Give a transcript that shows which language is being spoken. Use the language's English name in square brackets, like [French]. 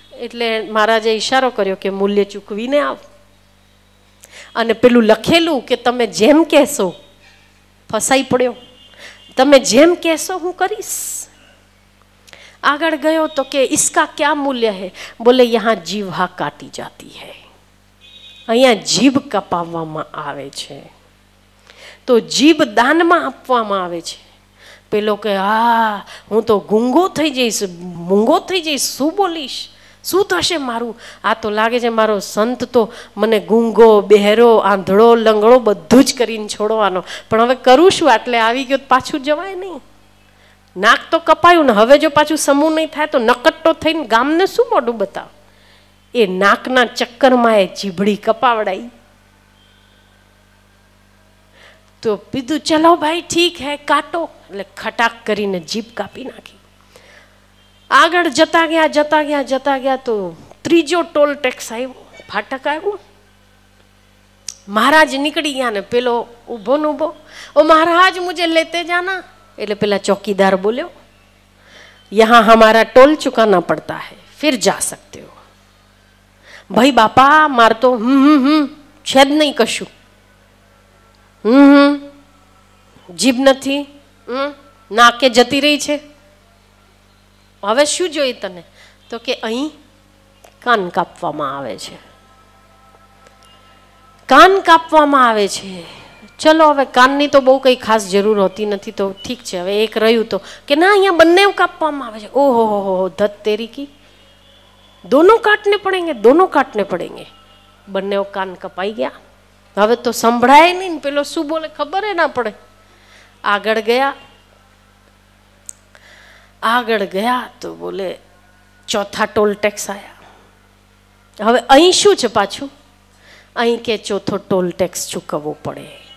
[Gujarati] એટલે મહારાજે ઈશારો કર્યો કે મૂલ્ય ચૂકવીને આવ. અને પેલું લખેલું કે તમે જેમ કહેશો, ફસાઈ પડ્યો, તમે જેમ કહેશો હું કરીશ. આગળ ગયો તો કે [Hindi] इसका क्या मूल्य है? बोले यहाँ जीवा काटी जाती है, [Gujarati] અહીંયા જીભ કપાવવામાં આવે છે. તો જીભ દાનમાં આપવામાં આવે છે. પેલો કે હા હું તો ગુંગો થઈ જઈશ, મૂંગો થઈ જઈશ, શું બોલીશ, શું થશે મારું? આ તો લાગે છે મારો સંત તો મને ગુંગો, બહેરો, આંધળો, લંગડો બધું જ કરીને છોડવાનો. પણ હવે કરું શું? આટલે આવી ગયો પાછું જવાય નહીં. નાક તો કપાયું ને હવે જો પાછું સમૂહ નહીં થાય તો નકટ્ટો થઈને ગામને શું મોઢું બતાવ? એ નાકના ચક્કરમાં એ જીભડી કપાવડાઈ. તો કીધું [Hindi] ચલો ભાઈ ઠીક હે કાટો. [Gujarati] એટલે ખટાક કરીને જીભ કાપી નાખી. આગળ જતા ગયા તો ત્રીજો ટોલ ટેક્સ આવ્યો, ફાટક આવ્યું. મહારાજ નીકળી ગયા ને પેલો ઊભો ને ઊભો, ઓ મહારાજ [Hindi] મુझे લેતે જાના. [Gujarati] એટલે પેલા ચોકીદાર બોલ્યો [Hindi] यहाँ हमारा टोल चुकाना पड़ता है, फिर जा सकते हो. [Gujarati] ભાઈ બાપા માર તો છે જ નહીં કશું, જીભ નથી, નાકે જતી રહી છે, હવે શું જોઈએ તને? તો કે અહીં કાન કાપવામાં આવે છે, કાન કાપવામાં આવે છે. ચલો હવે કાનની તો બહુ કંઈ ખાસ જરૂર હોતી નથી તો ઠીક છે. હવે એક રહ્યું તો કે ના અહીંયા બંને કાપવામાં આવે છે. [Hindi] ઓહો હો ધત તેરી કી, दोनों काटने पड़ेंगे, दोनों काटने पड़ेंगे. [Gujarati] બંને કાન કપાઈ ગયા. હવે તો સંભળાય નહીં ને પેલો શું બોલે ખબર ના પડે. આગળ ગયા તો બોલે ચોથા ટોલ ટેક્સ આયા. હવે અહીં શું છે પાછું? અહીં કે ચોથો ટોલ ટેક્સ ચૂકવવો પડે.